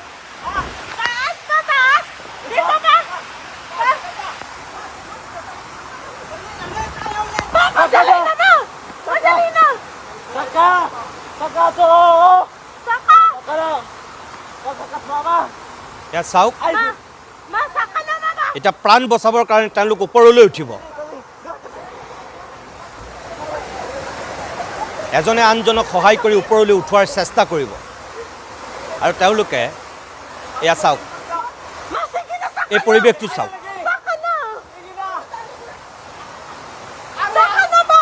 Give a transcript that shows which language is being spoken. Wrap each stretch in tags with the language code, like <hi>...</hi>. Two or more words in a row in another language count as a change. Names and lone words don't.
<tl>Taas pa, taas! Dito pa! Madali na ba? Madali na! Saka! Saka to! Saka! Saka na! Saka mama!</tl> <as>ইয়াত চাওক</as> <tl>Ma, saka na mama!</tl> <as>এটা প্ৰাণ বচাবৰ কাৰণে তেওঁলোক ওপৰলৈ উঠিব এজনে আনজনক সহায় কৰি ওপৰলৈ উঠোৱাৰ চেষ্টা কৰিব আৰু তেওঁলোকে এয়া চাওক</as> <tl>Ma, sige na, saka</tl> <as>এই পৰিৱেশটো চাওক</as> <tl>Saka na! Saka na ba?</tl>